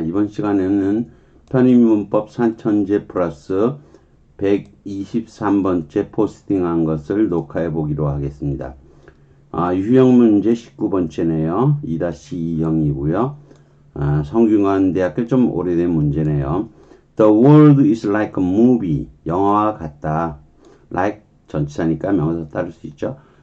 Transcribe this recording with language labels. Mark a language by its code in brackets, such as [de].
[ko] 이번 시간에는 편의문법 산천제 플러스 123번째 포스팅한 것을 녹화해 보기로 하겠습니다. 유형 문제 19번째네요. 2-2형이고요. 성균관대학교 좀 오래된 문제네요. [en] The world is like a movie. [ko] 영화와 같다. like 전치사니까 명사 따를 수 있죠.